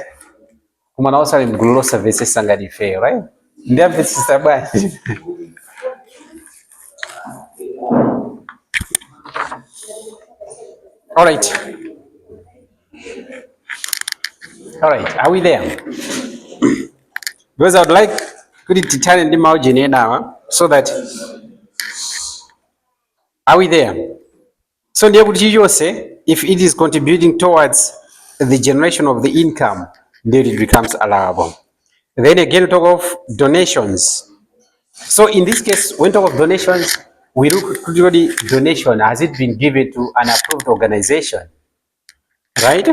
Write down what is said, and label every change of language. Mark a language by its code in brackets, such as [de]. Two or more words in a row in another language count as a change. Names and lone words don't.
[ny] Koma nawo sali mgulu losamvetsetsa ngati ifeyo, right? Ndiyamvetsetsa bwanji. [en] All right. All right, are we there? Because I would like [ny] kuti tithane ndi mawu enawa [en] so that are we there? So [ny] ndiye kuti chilichonse [en] if it is contributing towards the generation of the income, then it becomes allowable. Then again we talk of donations. So in this case, when we talk of donations, we look to the donation, has it been given to an approved organization, right?